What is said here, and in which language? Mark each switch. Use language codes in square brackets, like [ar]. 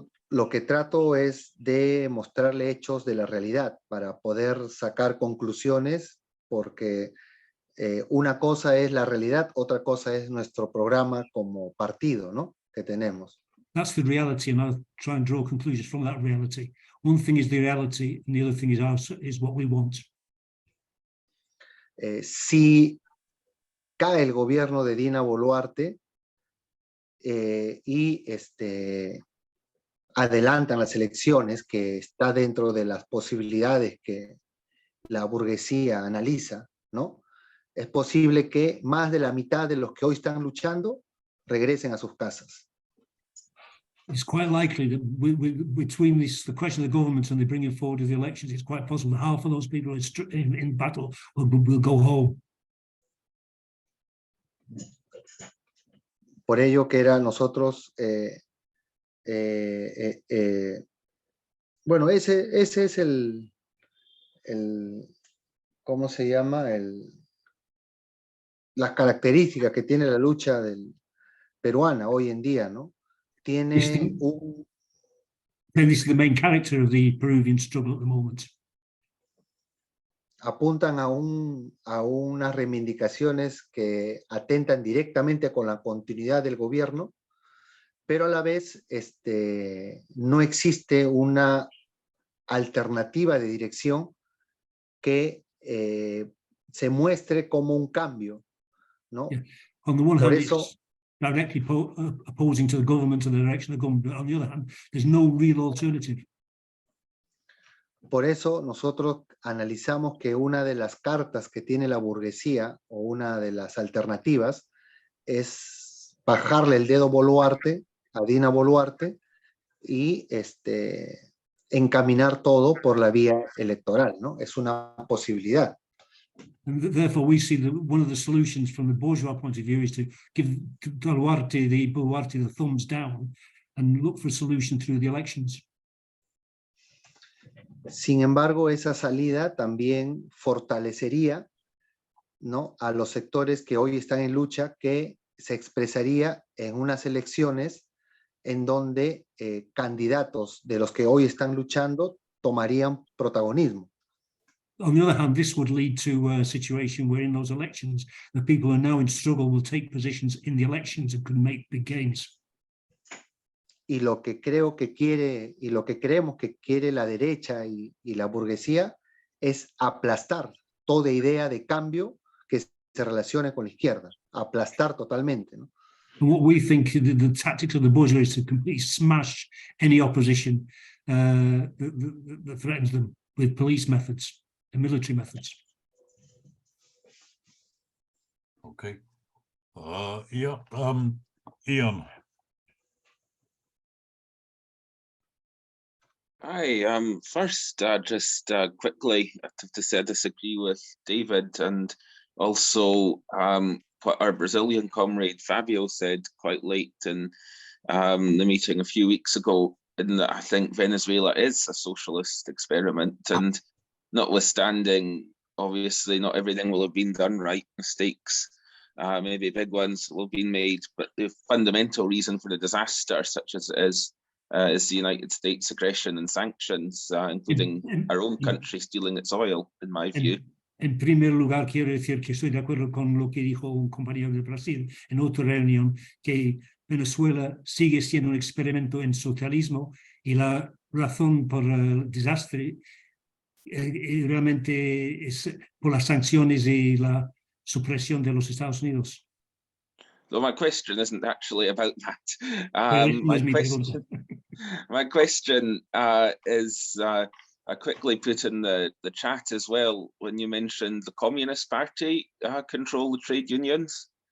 [es] Lo que trato es de mostrarle hechos de la realidad para poder sacar conclusiones, porque una cosa es la realidad, otra cosa es nuestro programa como partido, ¿no? Que tenemos. [en] That's the reality, and I'll try and draw conclusions from that reality. One thing is the reality, and the other thing is what we want. [es] Si cae el gobierno de Dina Boluarte y adelantan las elecciones, que está dentro de las posibilidades que la burguesía analiza, ¿no? Es posible que más de la mitad de los que hoy están luchando regresen a sus casas. [en] It's quite likely that between the question of the government and the bringing forward of the elections, it's quite possible that half of those people in battle will go home. [es] Por ello que era nosotros, bueno, ese es el ¿cómo se llama? Las características que tiene la lucha peruana hoy en día, ¿no? Tiene un... [en] This is the main character of the Peruvian struggle at the moment. [es] Apuntan a unas reivindicaciones que atentan directamente con la continuidad del gobierno, pero a la vez no existe una alternativa de dirección que se muestre como un cambio, ¿no? [en] Yeah. On the one [es] Por [en] hand, [es] eso, [en] it's directly opposing to the government and the direction of the government, but on the other hand, there's no real alternative. [es] por eso nosotros analizamos que una de las cartas que tiene la burguesía, o una de las alternativas, es bajarle el dedo Boluarte, a Dina Boluarte, y encaminar todo por la vía electoral, ¿no? Es una posibilidad. [en] And therefore, we see that one of the solutions from the bourgeois point of view is to give Boluarte the thumbs down and look for a solution through the elections. [es] Sin embargo, esa salida también fortalecería, ¿no?, a los sectores que hoy están en lucha, que se expresaría en unas elecciones en donde candidatos de los que hoy están luchando tomarían protagonismo. [en] On the other hand, this would lead to a situation where in those elections, the people who are now in struggle will take positions in the elections and could make big gains. [es] Y lo que creo que quiere, y lo que creemos que quiere la derecha y la burguesía, es aplastar toda idea de cambio que se relacione con la izquierda, aplastar totalmente, ¿no? [en] And what we think the tactics of the bourgeoisie is to completely smash any opposition that threatens them with police methods and military methods. Okay. Yeah. Ian. Hi. First, just quickly, I have to say I disagree with David, and also what our Brazilian comrade Fabio said quite late in the meeting a few weeks ago, in that I think Venezuela is a socialist experiment, and notwithstanding, obviously, not everything will have been done right. Mistakes, maybe big ones, will have been made, but the fundamental reason for the disaster, such as it is the United States aggression and sanctions, including our own country stealing its oil, in my view. [es] En primer lugar, quiero decir que estoy de acuerdo con lo que dijo un compañero de Brasil en otra reunión, que Venezuela sigue siendo un experimento en socialismo, y la razón por el desastre realmente es por las sanciones y la supresión de los Estados Unidos. [en] Though my question isn't actually about that. My question is I quickly put in the chat as well when you mentioned the Communist Party control the trade unions.